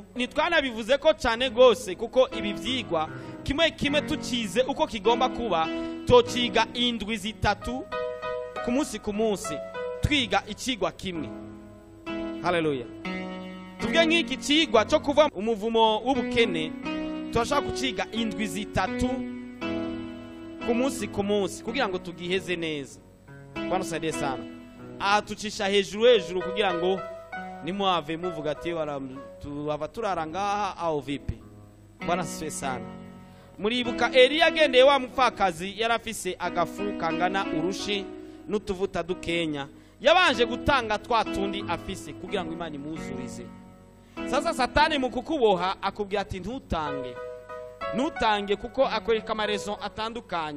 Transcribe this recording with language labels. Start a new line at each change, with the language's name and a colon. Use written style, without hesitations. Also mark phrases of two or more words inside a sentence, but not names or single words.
Rundi: Ntitwanabivuze ko cyane gose kuko ibi vyigwa kimwe tucize uko kigomba kuba, tociga indwi zitatu ku munsi twiga ikigwa kimwe. Haleluya. Tubwe nk'iki kigwa cyo kuva umuvumo w'ubukene turashaka kuciga indwi zitatu ku munsi kugira ngo tugiheze neza.
Swahili: Bwana saidie sana.
Rundi: Aha tucisha hejuru kugira ngo nimuave muvuga ati waba turara ngaha
Swahili: au vipi. Bwana siwe sana.
Rundi: Muribuka Eliya agendeye wa mupfakazi yarafise agafu kangana urushi n'utuvuta dukenya. Yabanje gutanga twatundi afise kugira ngo Imana imuzurize. Sasa Satani mu kukuboha akubwira ati ntutange kuko akwereka amarezo atandukanye.